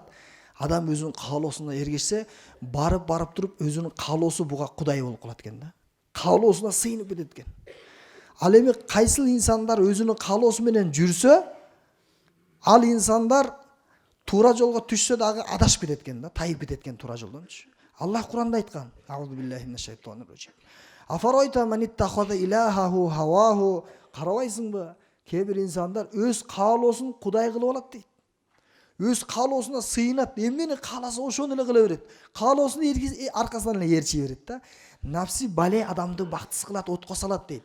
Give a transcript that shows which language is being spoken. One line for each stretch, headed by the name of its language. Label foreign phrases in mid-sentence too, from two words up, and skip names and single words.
Kyrgyz: Адам өзүнүн каалоосуна эргешсе, барып туруп өзүнүн каалоосу буга кудай болуп калат экен да. Каалоосуна сыйынып кетет экен. Ал эми кайсыл инсандар өзүнүн каалоосу менен жүрсө, ал инсандар туура жолго түшсө дагы адашып кетет экен да, тайып кетет экен туура жолдончу. Аллах Куранда айткан:
Arabic: أعوذ بالله من الشيطان الرجيم أفرأيت من اتخذ إلهه هواه.
Kyrgyz: Карабайсыңбы? Кээ бир инсандар өз каалоосун кудай кылып алат дейт. Өз каалоосуна сыйынат, эмнени кааласа ошону эле кыла берет. Каалоосун аркасынан эле ээрчие берет да. Нафси бале адамды бактысыз кылат, отко салат дейт.